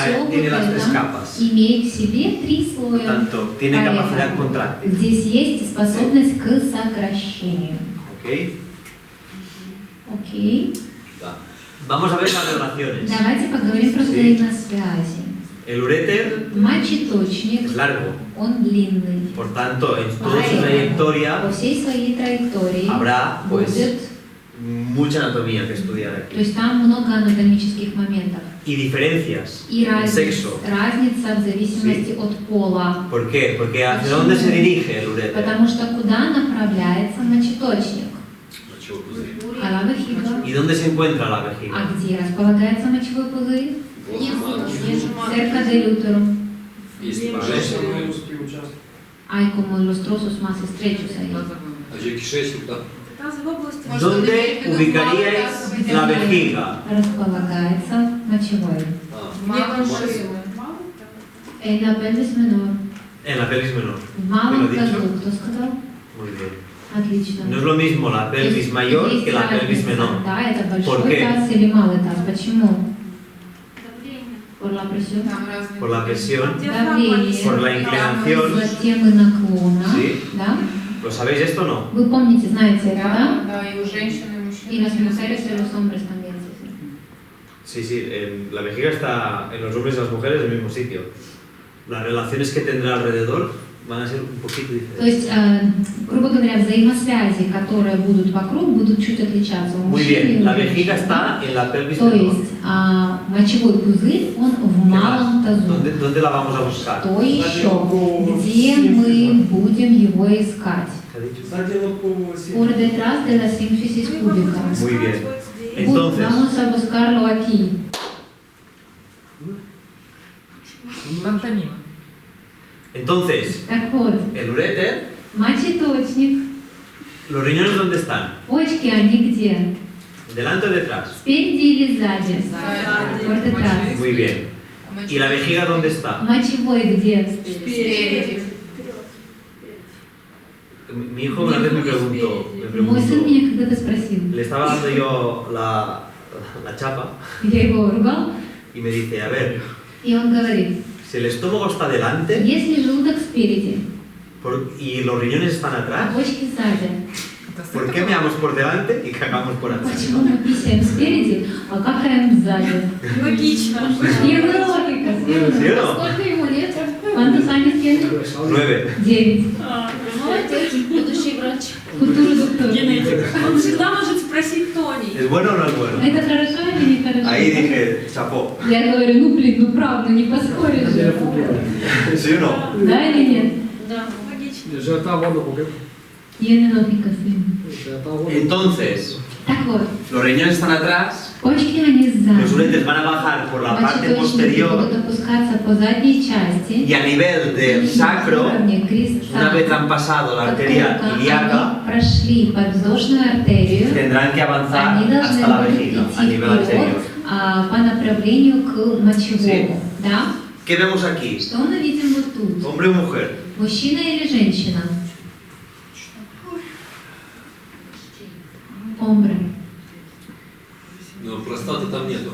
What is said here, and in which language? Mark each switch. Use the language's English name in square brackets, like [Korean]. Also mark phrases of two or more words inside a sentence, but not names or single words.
[Russian] Всё [Spanish] tiene [Russian] вот [Spanish] las tres [Russian] это [Spanish] capas. [Russian] имеет в себе три [Spanish] Por [Russian] слоя. [Spanish] tanto, tiene capacidad contráctil. [Russian] Здесь есть способность к сокращению. [Spanish] ¿Ok? [Russian] Окей. [Spanish] Vamos a ver las relaciones. [Russian] Давайте поговорим про взаимосвязи. [Spanish] El uréter [Russian] Мочеточник, [Spanish] es largo. [Russian] он длинный. [Spanish] Por tanto, en toda su [Russian] Поэтому [Spanish] trayectoria [Russian] по всей своей траектории [Spanish] habrá pues [Russian] будет, [Spanish] mucha anatomía que estudiar [Russian] то [Spanish] aquí. [Russian] есть там много анатомических моментов. [Spanish] Y diferencias [Russian] И [Spanish] en sexo. [Russian] разница в зависимости от пола. [Spanish] ¿Por qué? Porque hacia dónde se dirige el uréter. [Russian] Потому что куда направляется мочеточник? Мочевой пузырь. [Spanish] А la vejiga. ¿Y dónde se encuentra la [Russian] А [Spanish] vejiga? [Russian] где располагается мочевой пузырь? Возле матки. [Spanish] Cerca del útero. [Russian] Если по женщине. [Spanish] Hay como los trozos más estrechos ahí. [Russian] А где кишечник, да? Там в области. [Spanish] ¿Dónde ubicaríais la vejiga? [Russian] Располагается мочевой. А, [Spanish] En la pelvis menor. En la pelvis menor. [Russian] В малом [Spanish] ¿Te lo he dicho? [Russian] тазу. Кто сказал? [Spanish] Muy bien. [Russian] Отлично. [Spanish] No es lo mismo la pelvis mayor [Russian] Есть [Spanish] que la pelvis [Russian] разница. [Spanish] menor. [Russian] Да, это [Spanish] ¿Por [Russian] большой [Spanish] qué? [Russian] таз или малый таз. Почему? [Spanish] Por la presión. Por la presión, [Russian] Давление. [Spanish] por la inclinación. [Russian] Затем и наклона. [Spanish] Sí. [Russian] Да? [Spanish] ¿Lo sabéis esto o no? [Russian] Вы помните, знаете это, да? Да, и у женщин, и у мужчин. [Spanish] Y las mujeres y los hombres también. Sí, sí. Sí, sí, la vejiga está en los hombres y las mujeres en el mismo sitio. Las relaciones que tendrá alrededor van a ser un poquito [Russian] То [Spanish] diferentes. [Russian] есть, грубо говоря, взаимосвязи, которые будут вокруг, будут чуть отличаться у [Spanish] Muy [Russian] мужчин и [Spanish] bien, [Russian] у [Spanish] la [Russian] женщин. [Spanish] vejiga está en la pelvis [Russian] То [Spanish] menor. [Russian] есть, мочевой пузырь, он в [Spanish] ¿Qué [Russian] малом [Spanish] más? [Russian] тазу. [Spanish] ¿Dónde la vamos a buscar? [Russian] Что еще? Где мы будем его искать? [Spanish] ¿Qué ha dicho? Por detrás de la sínfisis púbica. Muy bien. [Russian] Вот, [Spanish] Entonces, vamos a buscarlo aquí. entonces, [Russian] Так вот, [Spanish] el uréter, [Russian] мочеточник, [Spanish] ¿los riñones dónde están? [Russian] почки, они где? [Spanish] ¿Delante o detrás? [Russian] Спереди или сзади? [Spanish] Por detrás. Muy bien. ¿Y la vejiga dónde está? [Russian] Мочевой где? Спереди. [Spanish] Mi hijo una vez me [Russian] Мой сын [Spanish] preguntó, [Russian] меня когда-то спросил. [Spanish] le estaba dando yo la chapa [Russian] Я его ругал, [Spanish] y me dice, a ver, [Russian] и он говорит, [Spanish] si el estómago está delante [Russian] если желудок спереди, [Spanish] y los riñones están [Russian] а [Spanish] atrás, [Russian] почки сзади, [Spanish] ¿por qué meamos por delante y cagamos por atrás? [Russian] почему мы писаем спереди, а какаем сзади? Логично. Верная логика, [Spanish] ¿Sí o no? [Russian] Сколько ему лет? [Spanish] ¿Cuántos años tiene? 9. [Russian] 9. Молодец, будущий врач. Футур доктор. Генетик. Он всегда может спросить Тони. [Spanish] ¿Es bueno o no es bueno? [Russian] Это хорошо или не хорошо? [Spanish] Ahí dije, chapó. [Russian] Я говорю, ну блин, ну правда, не поспоришь же. ¿Sí o no? Да или нет? Да, логично. [Spanish] Ya está bueno porque Tiene lógica, sí. ya está bueno. Entonces, [Russian] Так вот, [Spanish] los riñones están atrás, [Russian] почки они [Spanish] los [Russian] сзади. [Spanish] uretes van a bajar por la parte [Russian] Мочеточники [Spanish] posterior [Russian] будут опускаться по задней части. [Spanish] y a nivel del [Russian] И [Spanish] sacro, [Russian] на уровне креста, [Spanish] una vez han pasado la [Russian] как [Spanish] arteria [Russian] только [Spanish] ilíaca, [Russian] они прошли подвздошную артерию, [Spanish] tendrán que avanzar [Russian] они должны [Spanish] hasta la [Russian] будут [Spanish] vejiga, a [Russian] идти [Spanish] nivel anterior. [Russian] вперед по направлению к мочевому. Да? [Spanish] ¿Qué vemos aquí? [Russian] Что мы видим вот тут? [Spanish] ¿Hombre o mujer? [Russian] Мужчина или женщина? Hombre. Ну, простата там нету.